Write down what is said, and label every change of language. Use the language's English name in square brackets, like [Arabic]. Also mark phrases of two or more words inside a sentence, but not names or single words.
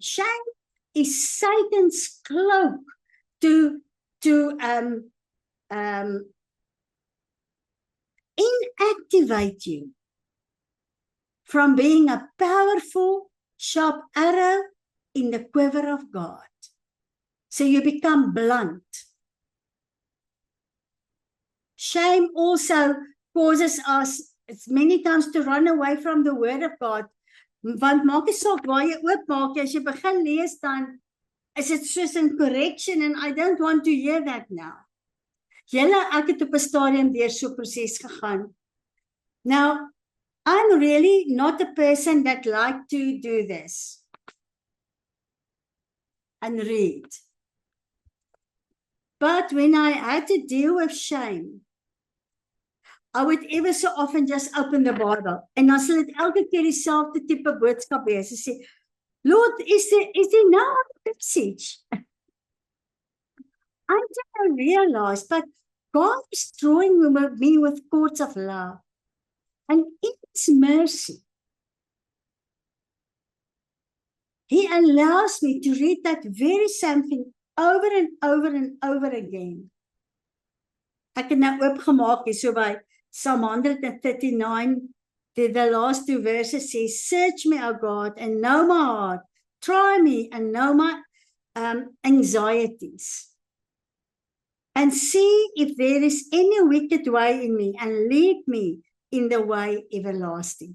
[English] Shame is Satan's cloak to inactivate you from being a powerful, sharp arrow in the quiver of God. So you become blunt. Shame also causes us many times to run away from the word of God. [Afrikaans] Want maak nie saak waar jy oopmaak, as jy begin lees, dan is dit soos in correction, [English] and I don't want to hear that now. [Afrikaans] Ek het op 'n stadium deur so 'n proses gegaan. [English] Now, I'm really not a person that like to do this and read. But when I had to deal with shame, I would ever so often just open the Bible. [Afrikaans] En dan sal dit elke keer dieselfde tipe boodskap wees. Sy sê, [English] Lord, is there no other message? Until I realized, but God is drawing me with cords of love. And in His mercy, He allows me to read that very same thing over and over and over again. [Afrikaans] Ek het nou oopgemaak hier so by Psalm 139, [English] the last two verses says, search me, O God, and know my heart. Try me and know my anxieties. And see if there is any wicked way in me, and lead me in the way everlasting.